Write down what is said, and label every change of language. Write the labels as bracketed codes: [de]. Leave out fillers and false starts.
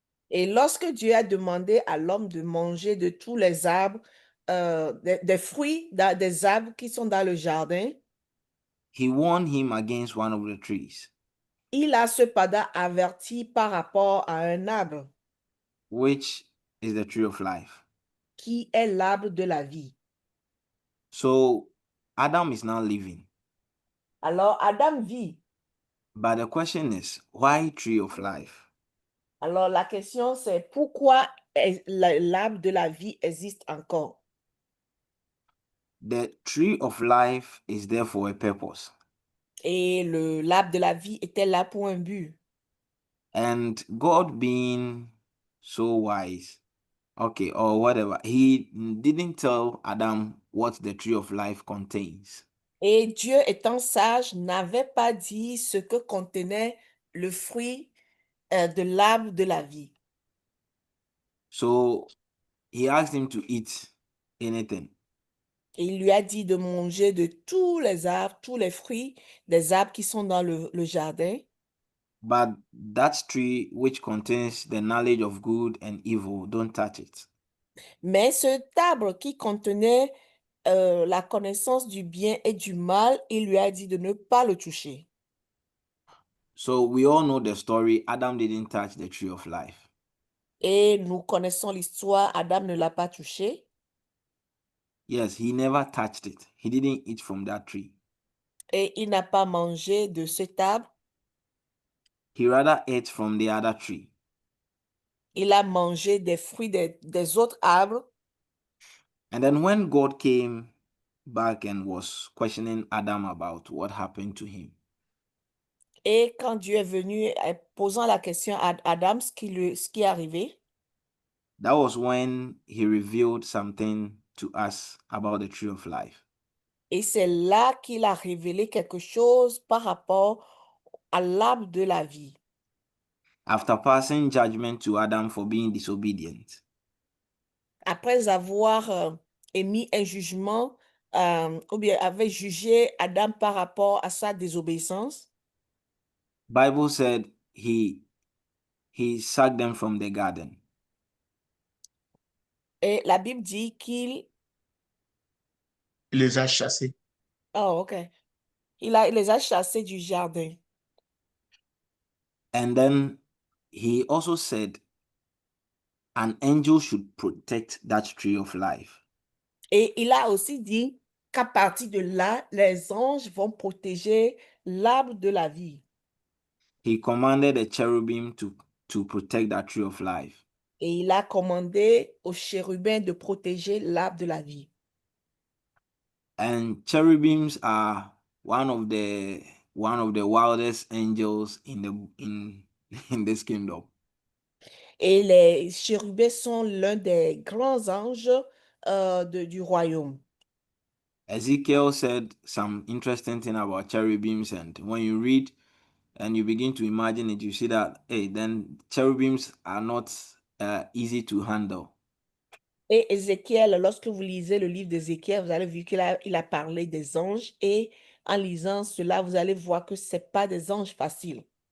[fr] Et lorsque Dieu a demandé à l'homme de manger de tous les arbres, des fruits des arbres qui sont dans le jardin, [en] he warned him against one of the trees, [fr] il a cependant averti par rapport à un arbre [en] which is the tree of life. [fr] qui est l'arbre de la vie. [en] So Adam is now living. [fr] Alors Adam vit. [en] But the question is, why tree of life? [fr] Alors la question c'est pourquoi l'arbre de la vie existe encore? [en] The tree of life is there for a purpose. [fr] Et l'arbre de la vie était là pour un but. [en] And God being so wise, okay, or whatever, he didn't tell Adam what the tree of life contains. [fr] Et Dieu étant sage n'avait pas dit ce que contenait le fruit de l'arbre de la vie. [en] So he asked him to eat anything. [fr] Et il lui a dit de manger de tous les arbres, tous les fruits des arbres qui sont dans le jardin. [en] But that tree which contains the knowledge of good and evil, don't touch it. [fr] Mais cet arbre qui contenait la connaissance du bien et du mal, il lui a dit de ne pas le toucher. [en] So we all know the story. Adam didn't touch the tree of life. [fr] Et nous connaissons l'histoire, Adam ne l'a pas touché. [en] Yes, he never touched it. He didn't eat from that tree. [fr] Et il n'a pas mangé de cet arbre. [en] He rather ate from the other tree. [fr] Il a mangé des fruits des autres arbres. [en] And then when God came back and was questioning Adam about what happened to him, [fr] Et quand Dieu est venu posant la question à Adam, ce qui est arrivé, [en] that was when he revealed something to us about the tree of life. [fr] et c'est là qu'il a révélé quelque chose par rapport à l'arbre de la vie. [en] After passing judgment to Adam for being disobedient, [fr] Après avoir émis un jugement, ou bien avait jugé Adam par rapport à sa désobéissance, [en] Bible said he sacked them from the garden. [fr] et la Bible dit qu'il... il les a chassés. [en] Oh, ok. [fr] Il les a chassés du jardin. [en] And then he also said, an angel should protect that tree of life. [fr] Et il a aussi dit qu'à partir de là, les anges vont protéger l'arbre de la vie. [en] He commanded the cherubim to protect that tree of life. [fr] Et il a commandé aux chérubins de protéger l'arbre de la vie. [en] And cherubims are one of the wildest angels in this kingdom. [fr] Et les chérubins sont l'un des grands anges du royaume. [en] Ezekiel said some interesting thing about cherubims, and when you read and you begin to imagine it, you see that, hey, then cherubims are not easy to handle. [fr] Et Ézéchiel, lorsque vous lisez le livre d'Ézéchiel, vous allez voir qu'il a parlé des anges et en lisant cela, vous allez voir que ce pas des anges faciles.